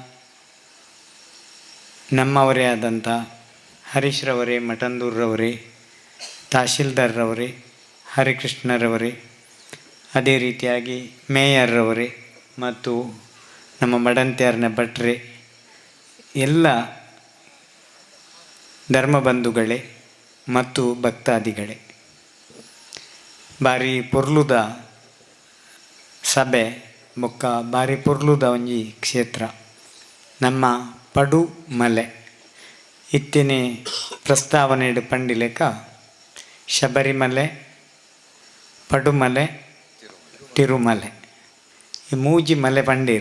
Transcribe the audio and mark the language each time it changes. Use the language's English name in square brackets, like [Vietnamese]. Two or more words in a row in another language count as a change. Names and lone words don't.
[Kannada] ನಮ್ಮವರೇ ಆದಂಥ ಹರೀಶ್ರವರೇ, ಮಠಂದೂರ್ರವರೇ, ತಹಶೀಲ್ದಾರ್ರವರೇ, ಹರಿಕೃಷ್ಣರವರೇ, ಅದೇ ರೀತಿಯಾಗಿ ಮೇಯರ್ರವರೇ ಮತ್ತು ನಮ್ಮ ಮಡಂತ್ಯಾರ್ನ ಭಟ್ರೆ, ಎಲ್ಲ ಧರ್ಮಬಂಧುಗಳೇ ಮತ್ತು ಭಕ್ತಾದಿಗಳೇ, [Tulu] ಬಾರಿ ಪೊರ್ಲುದ ಸಭೆ ಬೊಕ್ಕ ಬಾರಿ ಪೊರ್ಲುದ ಒಂಜಿ ಕ್ಷೇತ್ರ ನಮ್ಮ ಪಡು ಮಲೆ. ಇತ್ತಿನ ಪ್ರಸ್ತಾವನೆ ಪಂಡಿಲೆಕ ಶಬರಿಮಲೆ, ಪಡುಮಲೆ, ತಿರುಮಲೆ ಈ ಮೂಜಿ ಮಲೆ ಪಂಡೇರು.